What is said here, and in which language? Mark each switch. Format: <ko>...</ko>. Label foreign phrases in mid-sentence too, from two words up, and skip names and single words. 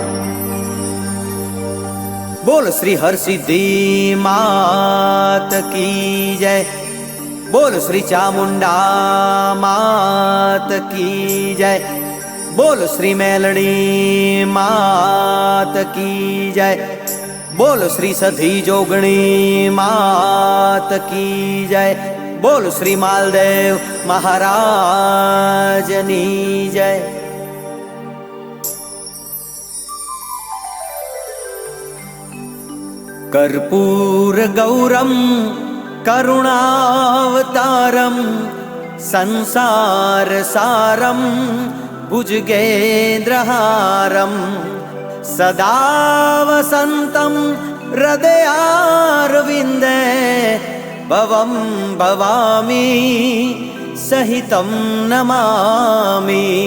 <gu>બોલ શ્રી હરસિદ્ધિ</gu> <hi>मात की जय,</hi> <gu>બોલ શ્રી ચામુંડા</gu> <hi>मात की जय,</hi> <gu>બોલ શ્રી મેલડી</gu> <hi>मात की जय,</hi> <gu>બોલ શ્રી સધી જોગણી</gu> <hi>मात की जय,</hi> <gu>બોલ શ્રી માલદેવ મહારાજની જય.</gu> <sa>कर्पूर गौरम करुणावतारम संसार सारम भुजगेन्द्रहारम सदा वसंतम हृदयारविन्दे भवं भवामि सहितं नमामि।</sa>